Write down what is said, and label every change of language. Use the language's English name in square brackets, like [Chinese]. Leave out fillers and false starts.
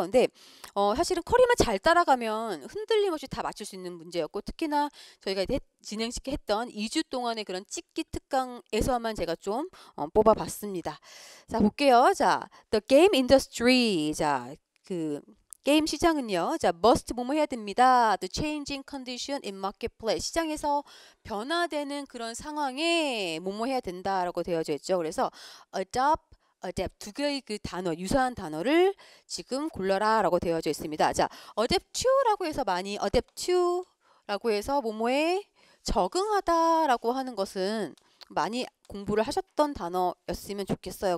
[Korean] 근데 사실은 커리만 잘 따라가면 흔들림 없이 다 맞출 수 있는 문제였고 특히나 저희가 진행시켜 했던 2주 동안의 그런 찍기 특강에서만 제가 좀 뽑아봤습니다. 자, 볼게요. 자, the game industry. 자, 게임 시장은요. 자, must 뭐뭐 해야 됩니다. [English] The changing condition in marketplace. [Korean] 시장에서 변화되는 그런 상황에 뭐뭐 해야 된다라고 되어져 있죠. 그래서 adapt 두 개의 그 단어, 유사한 단어를 지금 골라라라고 되어져 있습니다. 자, adapt to라고 해서 많이 adapt to라고 해서 뭐뭐에 적응하다라고 하는 것은 많이 공부를 하셨던 단어였으면 좋겠어요.